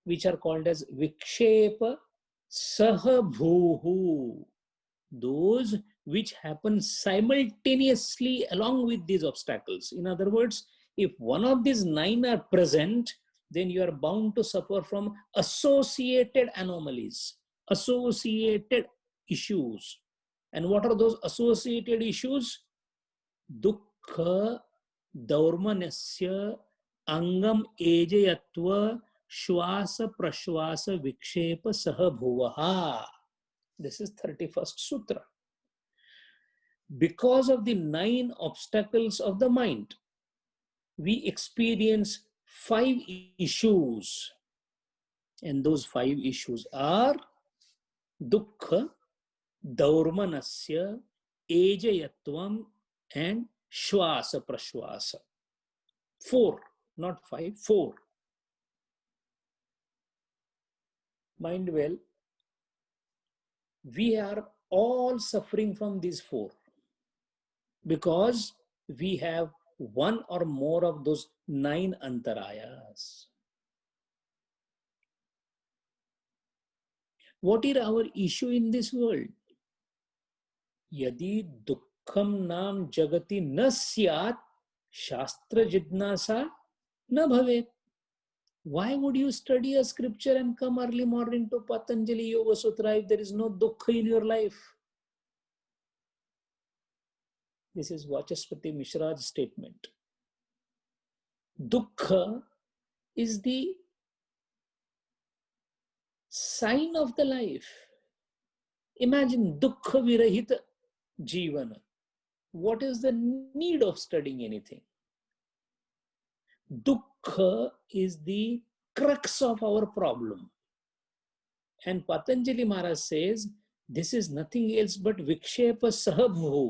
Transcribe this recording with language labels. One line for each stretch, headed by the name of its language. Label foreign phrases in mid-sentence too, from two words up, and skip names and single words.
English: which are called as
Sanskrit: विक्षेप सहभुवः,
English: those which happen simultaneously along with these obstacles. In other words, if one of these 9 are present, then you are bound to suffer from associated anomalies, associated issues. And what are those associated issues?
Sanskrit: दुःख दौर्मनस्य अङ्गम् एजयत्व श्वास प्रश्वास विक्षेप सहभुवः.
English: This is 31st sutra. Because of the 9 obstacles of the mind, we experience 5 issues. And those 5 issues are dukkha, daurmanasya, ejayatvam, and
Sanskrit: श्वास प्रश्वास.
English: 4, not 5, 4. Mind well, we are all suffering from these 4 because we have one or more of those 9 antarayas. What is our issue in this world?
Sanskrit: यदि दुःखं नाम जगति न स्यात् शास्त्र जिज्ञासा न भवेत्.
English: Why would you study a scripture and come early morning to Patanjali Yoga Sutra if there is no dukkha in your life? This is Vachaspati Mishra's statement. Dukkha is the sign of the life. Imagine
Sanskrit: दुःख विरहित जीवन.
English: What is the need of studying anything? Dukkha is the crux of our problem. And Patanjali Maharaj says, this is nothing else but
Sanskrit: विक्षेप सहभु.